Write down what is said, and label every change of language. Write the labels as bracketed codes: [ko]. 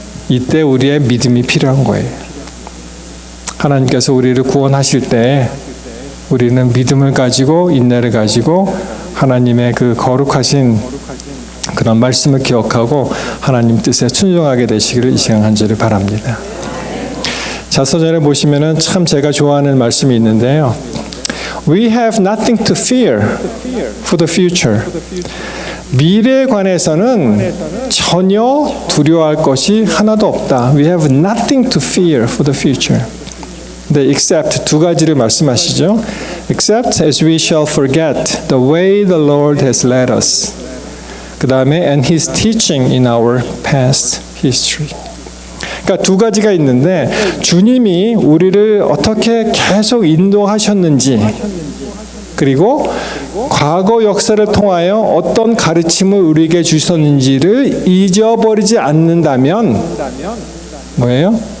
[ko] 이때 우리의 믿음이 필요한 거예요. 하나님께서 우리를 구원하실 때 우리는 믿음을 가지고 인내를 가지고 하나님의 그 거룩하신 그런 말씀을 기억하고 하나님 뜻에 순종하게 되시기를 이 시간 간절히 바랍니다. 자서전에 보시면은 참 제가 좋아하는 말씀이 있는데요. [en] We have nothing to fear for the future. [ko] 미래에 관해서는 전혀 두려워할 것이 하나도 없다. [en] We have nothing to fear for the future. [ko] 네, [en] except [ko] 두 가지를 말씀하시죠. [en] Except as we shall forget the way the Lord has led us. [ko] 그 다음에 [en] and His teaching in our past history. [ko] 그러니까 두 가지가 있는데 주님이 우리를 어떻게 계속 인도하셨는지 그리고 과거 역사를 통하여 어떤 가르침을 우리에게 주셨는지를 잊어버리지 않는다면 뭐예요?